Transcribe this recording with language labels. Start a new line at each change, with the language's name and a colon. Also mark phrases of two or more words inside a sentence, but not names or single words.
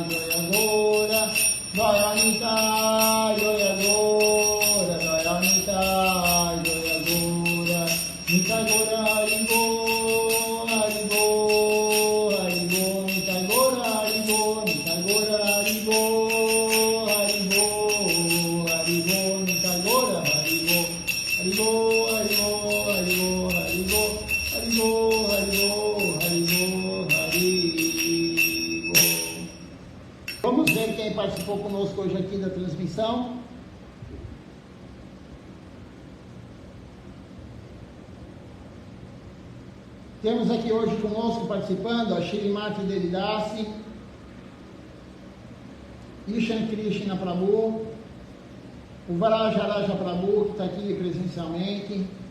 Bangla: জয় গোরা, জয় নিতাই জয় গোরা, জয় নিতাই জয় গোরা, নিতাই গোরা হরিবোল, হরিবোল, হরিবোল, নিতাই গোরা হরিবোল, নিতাই গোরা হরিবোল, হরিবোল, হরিবোল, নিতাই গোরা হরিবোল, হরিবোল, হরিবোল, হরিবোল, হরিবোল, হরিবোল, হরিবোল, হরিবোল, হরিবোল.
Portuguese: Vamos ver quem participou conosco hoje aqui da transmissão. Temos aqui hoje conosco participando a Shrimati Devidasi, Ishan Krishna Prabhu, o Varajaraja Prabhu, que está aqui presencialmente.